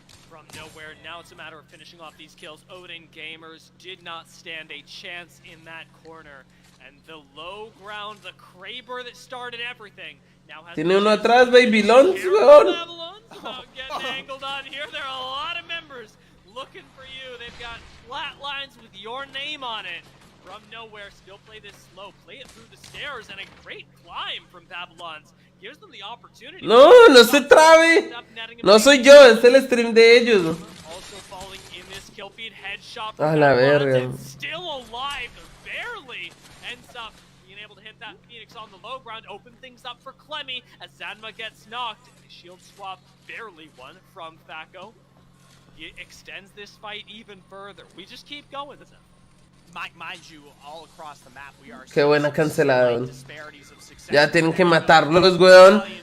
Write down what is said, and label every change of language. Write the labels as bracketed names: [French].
[English] From nowhere, now it's a matter of finishing off these kills. Odin Gamers did not stand a chance in that corner. And the low ground, the Kraber that started everything, now has... [Spanish] Tiene uno atrás, Babylons, weón. [English] Getting angled on here. There are a lot of members looking for you. They've got flat lines with your name on it. From nowhere, still play this slow. Play it through the stairs, and a great climb from Babylons. Gives them the opportunity. [Spanish] No, no se trabe. No soy yo, es el stream de ellos. [English] Also falling in this kill feed, headshot. [Spanish] A la verga. [English] Still alive, barely ends up being able to hit that Phoenix on the low ground, open things up for Clemmy as Zanma gets knocked. Shield swap barely won from Thaco. It extends this fight even further. We just keep going. Mind you, all across the map we are. [Spanish] Qué buena cancelada. Ya tienen que matarlos, weón.